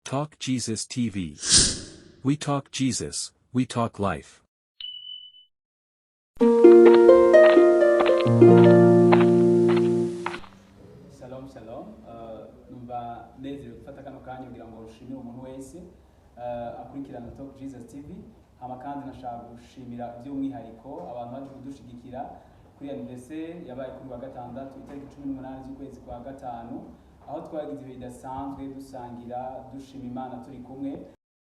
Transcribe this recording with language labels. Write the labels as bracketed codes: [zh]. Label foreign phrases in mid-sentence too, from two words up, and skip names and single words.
[en] Talk Jesus TV. We talk Jesus, we talk life. [he] Shalom shalom. [rn] Numva nezerewe gufata kano kanya kugira ngo ushimire umuntu wese akurikirana Talk Jesus TV. Hama kandi nashaka gushimira by'umwihariko abantu baje kudushigikira kuri ndetse yabaye kuri wa gatandatu itariki 18 z'ukwezi kwa gatanu, aho twagize ibihe bidasanzwe dusangira dushima Imana turi kumwe.